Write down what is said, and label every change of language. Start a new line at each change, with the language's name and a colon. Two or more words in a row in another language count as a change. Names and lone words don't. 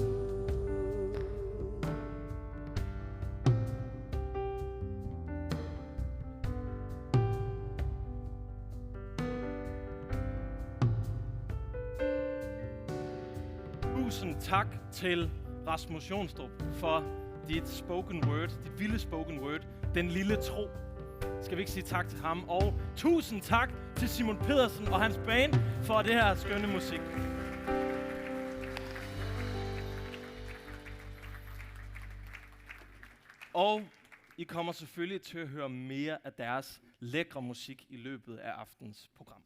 Danish: Tusind tak til Rasmus Jonstrup for dit
English: spoken word,
Danish: dit vilde
English: spoken word,
Danish: den lille tro. Skal vi ikke sige tak til ham? Og tusind tak til Simon Pedersen og hans band for det her skønne musik. Og I kommer selvfølgelig til at høre mere af deres lækre musik i løbet af aftens program.